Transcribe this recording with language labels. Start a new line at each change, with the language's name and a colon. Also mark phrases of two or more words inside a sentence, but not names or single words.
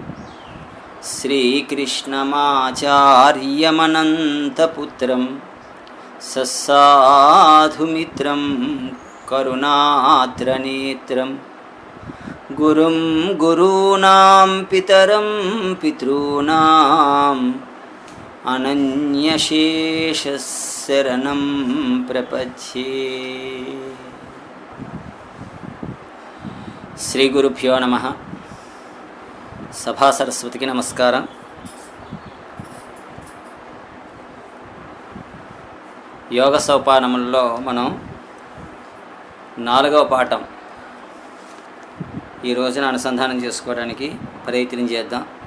Sanskrit: श्रीकृष्णमाचार्यमनन्तपुत्रं ससाधुमित्रं करुणाद्रनेत्रं गुरुं गुरूणां पितरं पितॄणाम् अनन्यशेषशरणं प्रपद्ये। శ్రీ గురుభ్యో నమః.
Telugu: సభా సరస్వతికి నమస్కారం. యోగ సోపానముల్లో మనం 4వ పాఠం ఈ రోజున అనుసంధానం చేసుకోవడానికి ప్రయత్నం చేద్దాం.